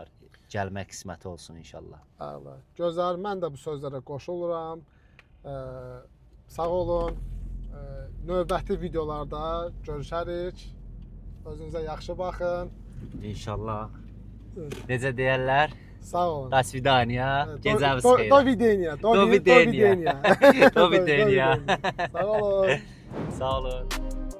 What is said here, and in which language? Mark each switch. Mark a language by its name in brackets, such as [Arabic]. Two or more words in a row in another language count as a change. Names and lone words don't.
[Azerbaijani] Gəlmək qisməti olsun inşallah. Əla. Gözəl. Mən də bu sözlərə qoşuluram. Sağ olun. Növbəti videolarda görüşərik. Özünüzə yaxşı baxın. İnşallah. Necə deyərlər? Sağ olun. [Russian] До свидания. [Azerbaijani] Gecəmiz xeyir. [Slovak] Do videnia. Do videnia. Do videnia. [Azerbaijani] Sağ olun. Sağ olun.